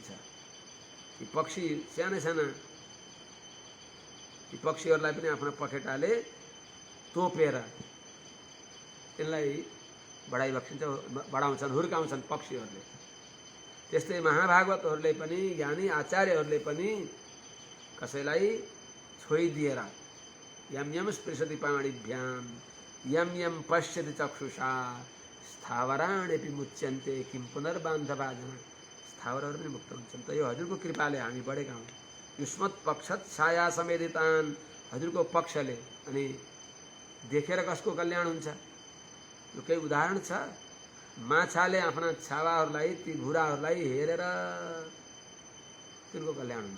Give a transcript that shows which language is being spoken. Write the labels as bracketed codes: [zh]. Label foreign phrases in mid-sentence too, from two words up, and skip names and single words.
[ne] यी पक्षी साना साना यी पक्षीहरूलाई पनि आफ्ना पखेटाले तोपेर तिनलाई बढाइबक्सिन्छ, बढाउँछन्, हुर्काउँछन् पक्षीहरूले। त्यस्तै महाभागवतहरूले पनि, ज्ञानी आचार्यहरूले पनि कसैलाई छोइदिएर [sa] यम यम स्पृशति पाणिभ्याम यम यम पश्यति चक्षुषा स्थावराण्यपि मुच्यन्ते किं पुनर्बान्धवाजना। [ne] स्थावरहरू पनि मुक्त हुन्छन्। त यो हजुरको कृपाले हामी बढेका हौँ। [sa] युष्मत् पक्षत छाया समेधितान, [ne] हजुरको पक्षले। अनि देखेर कसको कल्याण हुन्छ? यो केही उदाहरण छ। माछाले आफ्ना छावाहरूलाई, ती भुराहरूलाई हेरेर तिनको कल्याण हुन्छ।